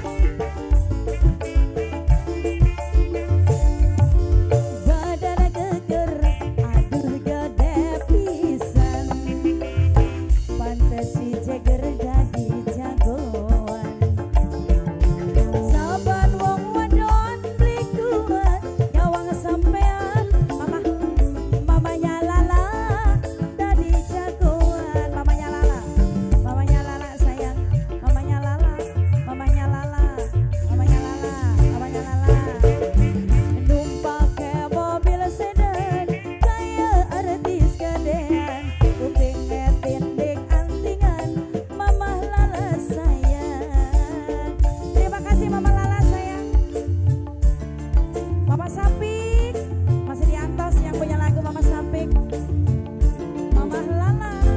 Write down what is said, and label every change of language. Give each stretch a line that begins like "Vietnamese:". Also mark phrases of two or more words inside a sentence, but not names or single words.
Javanese: Badan geger aduh gede pisan, pantes si jeger jadi jagoan. Saban wong wadon beli kuat nyawang sampean,
Indonesian: mamanya Lala jadi jagoan. Mamanya Lala sayang, mamanya Lala, mamanya Lala, mamanya Lala, mamanya Lala.
Javanese: Numpak ke mobil sedan kayak artis gedean, kuping ngetindik antingan, Mama Lala sayang.
Indonesian: Terima kasih Mama Lala sayang. Mama Sapik masih di atas yang punya lagu Mama Sapik, Mama Lala.